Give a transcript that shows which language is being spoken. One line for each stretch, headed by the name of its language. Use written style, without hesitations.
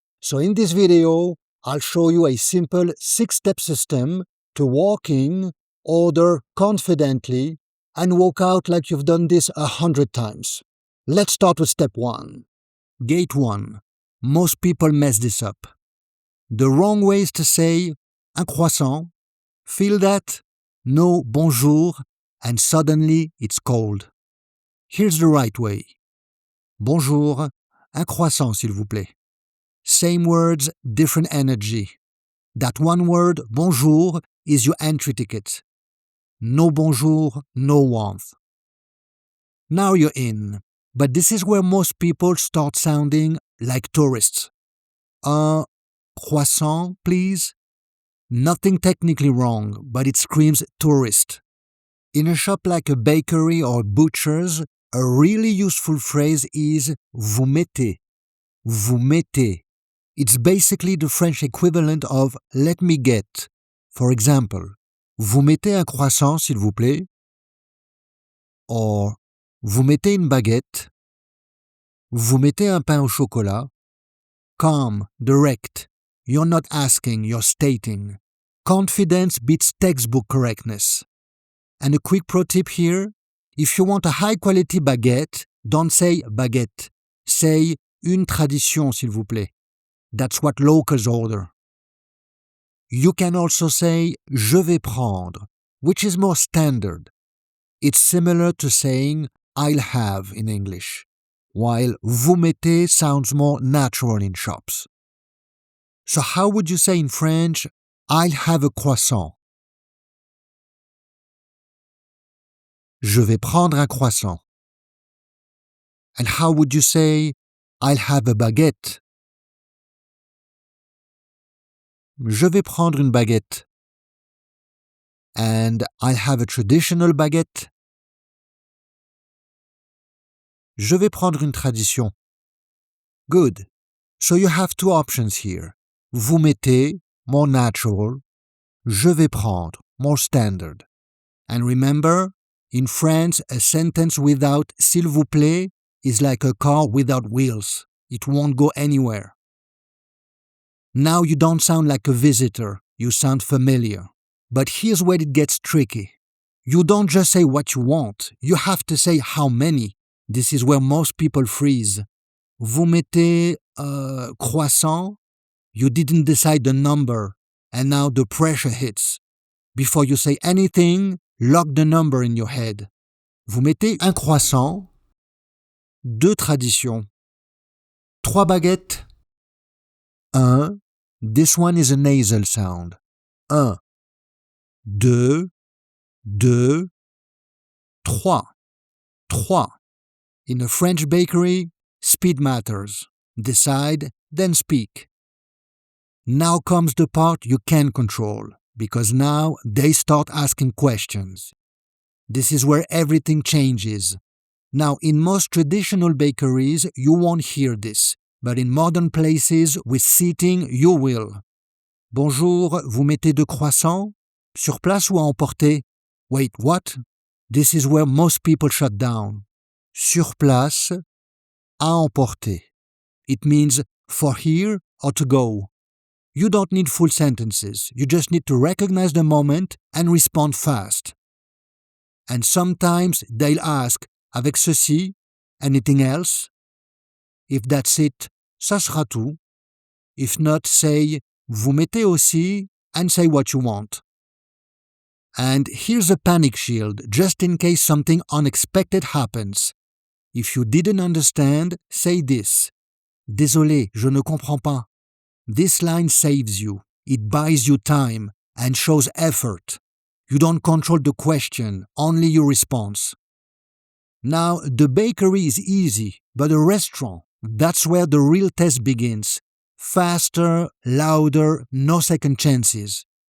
English: So in this video, I'll show you a simple 6-step system to walk in, order confidently, and walk out like you've done this 100 times. Let's start with step 1. Gate 1. Most people mess this up. The wrong way is to say
French: un croissant,
English: feel that, no bonjour, and suddenly it's cold. Here's the right way.
French: Bonjour, un croissant s'il vous plaît.
English: Same words, different energy. That one word, bonjour, is your entry ticket. No bonjour, no warmth. Now you're in, but this is where most people start sounding like tourists.
French: Un croissant,
English: please? Nothing technically wrong, but it screams tourist. In a shop like a bakery or a butcher's, a really useful phrase is
French: vous mettez. Vous mettez.
English: It's basically the French equivalent of let me get. For example,
French: vous mettez un croissant s'il vous plaît? Or, vous mettez une baguette? Vous mettez un pain au chocolat?
English: Calm, direct. You're not asking, you're stating. Confidence beats textbook correctness. And a quick pro tip here, if you want a high-quality baguette, don't say baguette. Say
French: une tradition, s'il vous plaît.
English: That's what locals order. You can also say
French: je vais prendre,
English: which is more standard. It's similar to saying I'll have in English, while
French: vous mettez
English: sounds more natural in shops. So how would you say in French, I'll have a croissant?
French: Je vais prendre un croissant.
English: And how would you say, I'll have a baguette?
French: Je vais prendre une baguette.
English: And I'll have a traditional baguette.
French: Je vais prendre une tradition.
English: Good. So you have two options here.
French: Vous mettez,
English: more natural.
French: Je vais prendre,
English: more standard. And remember, in France, a sentence without
French: s'il vous plaît
English: is like a car without wheels. It won't go anywhere. Now you don't sound like a visitor, you sound familiar. But here's where it gets tricky. You don't just say what you want, you have to say how many. This is where most people freeze.
French: Vous mettez croissant?
English: You didn't decide the number, and now the pressure hits. Before you say anything, lock the number in your head.
French: Vous mettez un croissant, 2 traditions, 3 baguettes, 1.
English: This one is a nasal sound. 1, 2, 2, 3, 3. In a French bakery, speed matters. Decide, then speak. Now comes the part you can control, because now they start asking questions. This is where everything changes. Now, in most traditional bakeries, you won't hear this, but in modern places with seating, you will.
French: Bonjour, vous mettez 2 croissants? Sur place ou à emporter?
English: Wait, what? This is where most people shut down.
French: Sur place, à emporter.
English: It means for here or to go. You don't need full sentences, you just need to recognize the moment and respond fast. And sometimes they'll ask,
French: avec ceci,
English: anything else? If that's it,
French: ça sera tout.
English: If not, say,
French: vous mettez aussi,
English: and say what you want. And here's a panic shield, just in case something unexpected happens. If you didn't understand, say this.
French: Désolé, je ne comprends pas.
English: This line saves you. It buys you time and shows effort. You don't control the question, only your response. Now, the bakery is easy, but a restaurant, that's where the real test begins. Faster, louder, no second chances.